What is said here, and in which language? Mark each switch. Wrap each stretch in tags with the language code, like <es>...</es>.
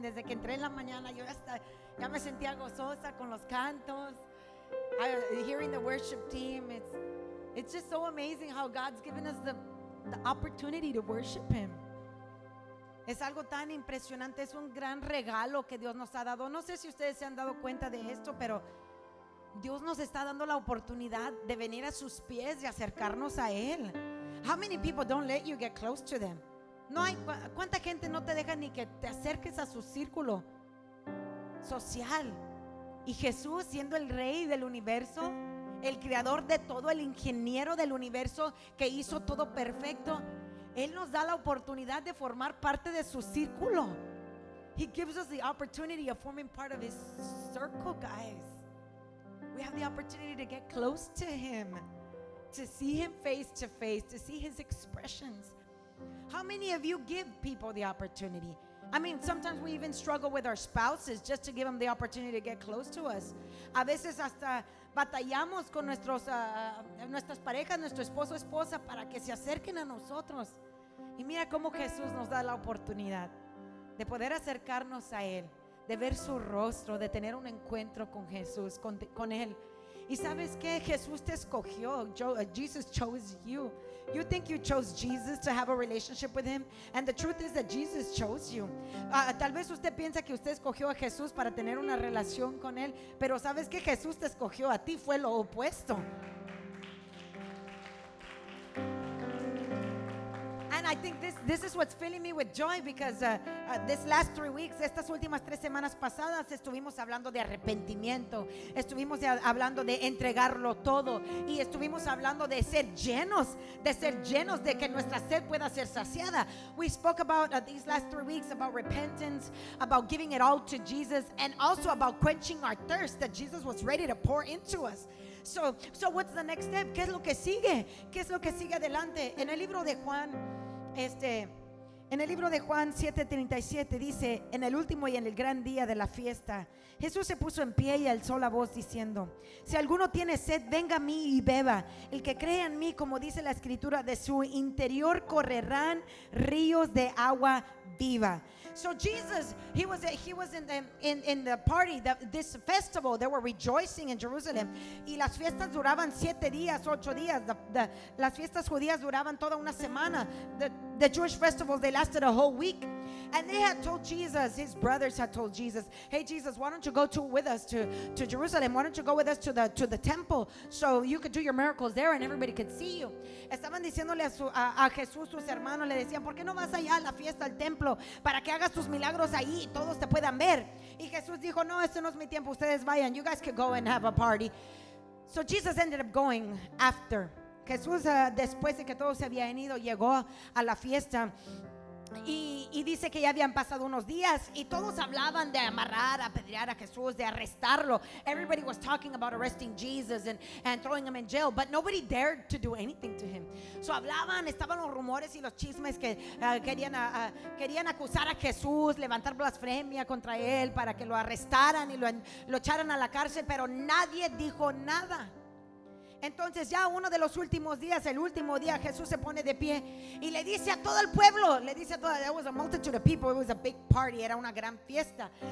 <es>Desde que entré en la mañana, yo ya me sentía gozosa con los cantos.</es> <en>Hearing the worship team, it's just so amazing how God's given us the opportunity to worship Him.</en> <es>Es algo tan impresionante, es un gran regalo que Dios nos ha dado. No sé si ustedes se han dado cuenta de esto, pero Dios nos está dando la oportunidad de venir a sus pies y acercarnos a Él.</es> <en>How many people don't let you get close to them?</en> <es>No hay, ¿cuánta gente no te deja ni que te acerques a su círculo social? Y Jesús, siendo el rey del universo, el creador de todo, el ingeniero del universo que hizo todo perfecto, Él nos da la oportunidad de formar parte de su círculo.</es> <en>He gives us the opportunity of forming part of His circle, guys. We have the opportunity to get close to Him, to see Him face to face, to see His expressions. How many of you give people the opportunity? I mean, sometimes we even struggle with our spouses just to give them the opportunity to get close to us.</en> <es>A veces hasta batallamos con nuestras parejas, nuestro esposo o esposa, para que se acerquen a nosotros. Y mira cómo Jesús nos da la oportunidad de poder acercarnos a Él, de ver su rostro, de tener un encuentro con Jesús, con Él. Y sabes que Jesús te escogió.</es> <en>Jesus chose you. You think you chose Jesus to have a relationship with Him, and the truth is that Jesus chose you.</en> <es>Tal vez usted piensa que usted escogió a Jesús para tener una relación con Él, pero sabes que Jesús te escogió a ti, fue lo opuesto. And I think this is what's filling me with joy, because this last 3 weeks, estas últimas 3 semanas pasadas, estuvimos hablando de arrepentimiento, estuvimos hablando de entregarlo todo, y estuvimos hablando de ser llenos, de que nuestra sed pueda ser saciada.</es> <en>We spoke about these last 3 weeks about repentance, about giving it all to Jesus, and also about quenching our thirst that Jesus was ready to pour into us. So what's the next step? ¿Qué es lo que sigue?</en> <es>¿Qué es lo que sigue adelante? En el libro de Juan, en el libro de Juan 7:37 dice: en el último y en el gran día de la fiesta, Jesús se puso en pie y alzó la voz diciendo: si alguno tiene sed, venga a mí y beba. El que cree en mí, como dice la escritura, de su interior correrán ríos de agua viva.</es> <en>So Jesus, he was in the party, this festival. They were rejoicing in Jerusalem.</en> <es>Y las fiestas duraban 7 días, 8 días. Las fiestas judías duraban toda una semana.</es> <en>The Jewish festivals, they lasted a whole week. And they had told Jesus, his brothers had told Jesus, hey Jesus, why don't you go with us to Jerusalem? Why don't you go with us to the temple, so you could do your miracles there and everybody could see you?</en> <es>Estaban diciéndole a Jesús, sus hermanos le decían: ¿por qué no vas allá a la fiesta, al templo, para que hagas tus milagros ahí y todos te puedan ver? Y Jesús dijo: no, este no es mi tiempo, ustedes vayan, you guys could go and have a party.</es> <en>So Jesus ended up going after.</en> <es>Jesús, después de que todos se habían ido, llegó a la fiesta. Y dice que ya habían pasado unos días y todos hablaban de amarrar, apedrear a Jesús, de arrestarlo.</es> <en>Everybody was talking about arresting Jesus and throwing him in jail, but nobody dared to do anything to him.</en> <es>So estaban los rumores y los chismes que querían acusar a Jesús, levantar blasfemia contra él para que lo arrestaran y lo echaran a la cárcel, pero nadie dijo nada. Entonces ya uno de los últimos días, el último día, Jesús se pone de pie y le dice a todo el pueblo, there was a multitude of people, it was a big party, era una gran fiesta.</es>